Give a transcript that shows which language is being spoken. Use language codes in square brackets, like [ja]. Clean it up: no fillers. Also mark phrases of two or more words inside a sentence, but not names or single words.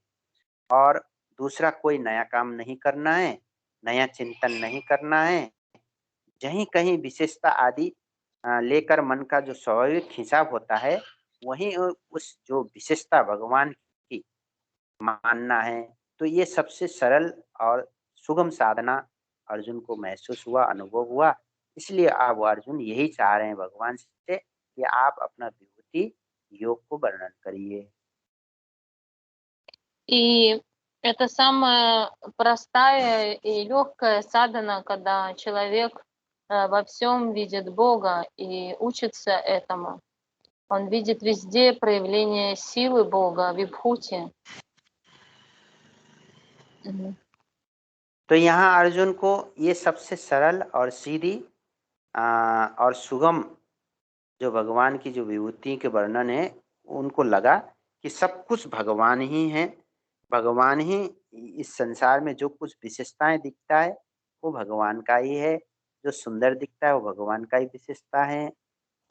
[hi] और दूसरा कोई नया काम नहीं करना है, नया चिंतन नहीं करना है, जहीं कहीं विशेषता आदि लेकर मन का जो स्वाभाविक खिंचाव होता है, वहीं उस जो विशेषता भगवान की मानना है। तो ये सबसे सरल और सुगम साधना अर्जुन को महसूस हुआ, अनुभव हुआ। इसलिए अब अर्जुन यही चाह रहे हैं भगवान से कि आप अपना विभूति योग को वर्णन करिए। [ru] И это самая простая и легкая садхана, когда человек во всем видит Бога и учится этому. Он видит везде проявление силы Бога, вибхути. Мгм. [hi] तो यहाँ अर्जुन को ये सबसे सरल और सीधी और सुगम जो भगवान की जो विभूति के वर्णन है, उनको लगा कि सब कुछ भगवान ही है। भगवान ही इस संसार में जो कुछ विशेषताएं दिखता है वो भगवान का ही है, जो सुंदर दिखता है वो भगवान का ही विशेषता है।